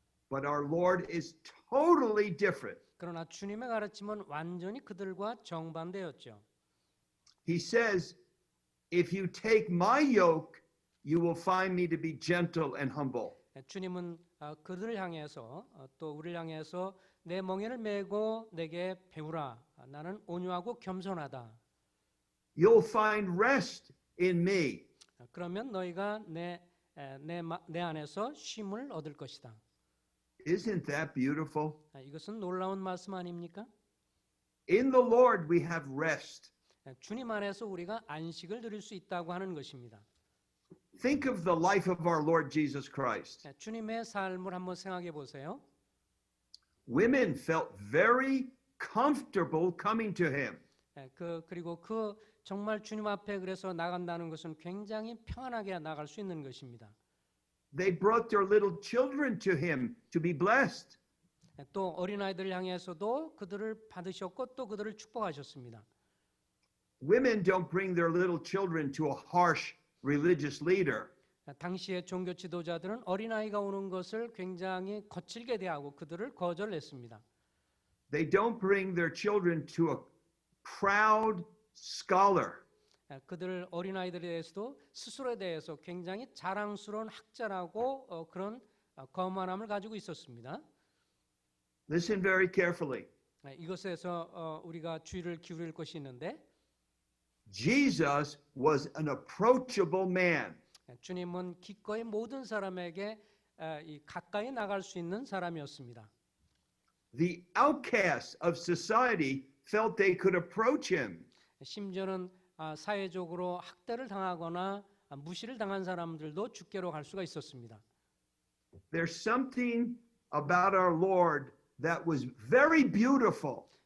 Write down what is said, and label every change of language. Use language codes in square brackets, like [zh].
[en] But our Lord is totally different. [ko] 그러나 주님의 가르침은 완전히 그들과 정반대였죠. [en] He says, if you take my yoke, you will find me to be gentle and humble. [ko] 주님은 그들을 향해서 또 우리를 향해서 내 멍에를 메고 내게 배우라. 나는 온유하고 겸손하다. [en] You'll find rest in me. [ko] 그러면 너희가 내 안에서 쉼을 얻을 것이다. [en] Isn't that beautiful? [ko] 이것은 놀라운 말씀 아닙니까? [en] In the Lord we have rest. [ko] 주님 안에서 우리가 안식을 누릴 수 있다고 하는 것입니다. [en] Think of the life of our Lord Jesus Christ. [ko] 주님의 삶을 한번 생각해 보세요. [en] Women felt very comfortable coming to him. [ko] 그리고 정말 주님 앞에 그래서 나간다는 것은 굉장히 편안하게 나갈 수 있는 것입니다. [en] They brought their little children to him to be blessed. [ko] 또 어린아이들을 향해서도 그들을 받으셨고 또 그들을 축복하셨습니다. [en] Women don't bring their little children to a harsh religious leader. [ko] 당시의 종교 지도자들은 어린아이가 오는 것을 굉장히 거칠게 대하고 그들을 거절했습니다. [en] They don't bring their children to a proud scholar. [ko] 그들 어린아이들에 대해서도 스스로에 대해서 굉장히 자랑스러운 학자라고 그런 거만함을 가지고 있었습니다. [en] Listen very carefully. [ko] 이것에서 우리가 주의를 기울일 것이 있는데 [en] Jesus was an approachable man. [ko] 주님은 기꺼이 모든 사람에게 가까이 나갈 수 있는 사람이었습니다. [en] The outcasts of society felt they could approach him. [ko] 심지어는 사회적으로 학대를 당하거나 무시를 당한 사람들도 주께로 갈 수가 있었습니다. [en] There's something about our Lord that was very beautiful.